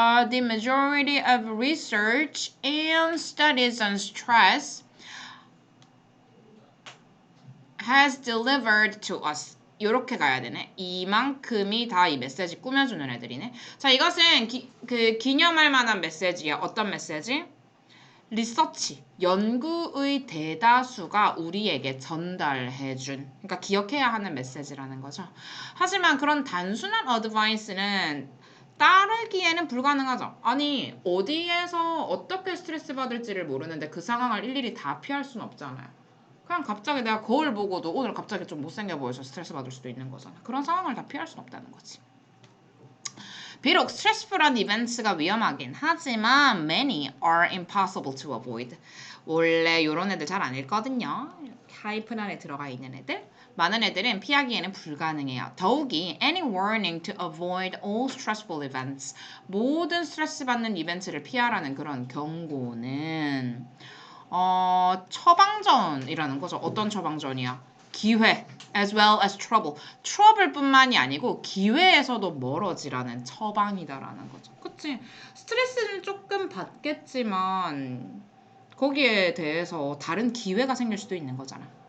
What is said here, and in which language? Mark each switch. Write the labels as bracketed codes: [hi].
[en] The majority of research and studies on stress has delivered to us. [ko] 이렇게 가야 되네. 이만큼이 다 이 메시지 꾸며주는 애들이네. 자, 이것은 기념할 만한 메시지야. 어떤 메시지? 리서치, 연구의 대다수가 우리에게 전달해준, 그러니까 기억해야 하는 메시지라는 거죠. 하지만 그런 단순한 어드바이스는 따르기에는 불가능하죠. 아니, 어디에서 어떻게 스트레스 받을지를 모르는데 그 상황을 일일이 다 피할 수는 없잖아요. 그냥 갑자기 내가 거울 보고도 오늘 갑자기 좀 못생겨 보여서 스트레스 받을 수도 있는 거잖아. 그런 상황을 다 피할 수는 없다는 거지. 비록 스트레스풀한 이벤트가 위험하긴 하지만 [en] many are impossible to avoid. [ko] 원래 이런 애들 잘 안 읽거든요. 하이픈 안에 들어가 있는 애들. 많은 애들은 피하기에는 불가능해요. 더욱이 [en] any warning to avoid all stressful events. [ko] 모든 스트레스 받는 이벤트를 피하라는 그런 경고는 처방전이라는 거죠. 어떤 처방전이야? [en] 기회, as well as trouble. [ko] 트러블뿐만이 아니고 기회에서도 멀어지라는 처방이다라는 거죠. 그치? 스트레스는 조금 받겠지만 거기에 대해서 다른 기회가 생길 수도 있는 거잖아.